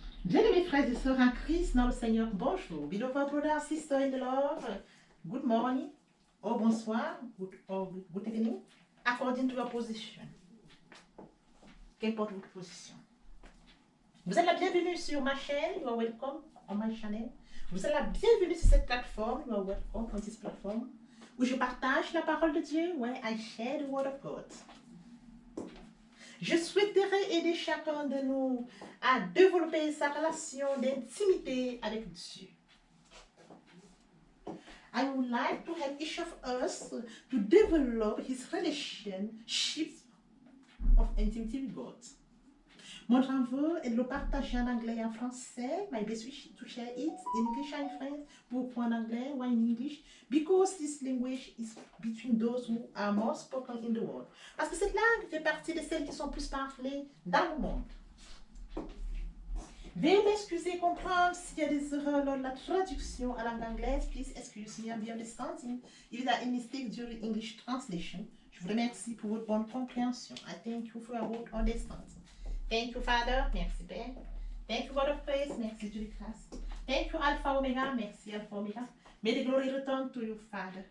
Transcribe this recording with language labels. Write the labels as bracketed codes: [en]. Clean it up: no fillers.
[fr] Bien-aimés frères et sœurs en Christ, dans le Seigneur, bonjour. [en] Beloved brother and sister in the Lord, good morning, or bonsoir, good evening, according to your position. [fr] Qu'importe votre position. Vous êtes la bienvenue sur ma chaîne, [en] you are welcome on my channel. [fr] Vous êtes la bienvenue sur cette plateforme, [en] you are welcome on this platform, où je partage la parole de Dieu, where I share the word of God. [fr] Je souhaiterais aider chacun de nous à développer sa relation d'intimité avec Dieu. [en] I would like to help each of us to develop his relationship of intimacy with God. [fr] Mon travail est de le partager en anglais et en français. [en] My best wish to share it in English and French, [fr] pourquoi en anglais ou en English, [en] because this language is between those who are more spoken in the world. [fr] Parce que cette langue fait partie de celles qui sont plus parlées dans le monde. Veuillez m'excuser, comprendre s'il y a des erreurs lors de la traduction à langue anglaise. [en] Please excuse me and be understanding if there are any mistakes during English translation. [fr] Je vous remercie pour votre bonne compréhension. [en] I thank you for your good understanding. Thank you, Father. [fr] Merci, Père. [en] Thank you, God of praise. [fr] Merci, Dieu de grâce. [en] Thank you, Alpha Omega. [fr] Merci, [en] Alpha Omega. May the glory return to you, Father.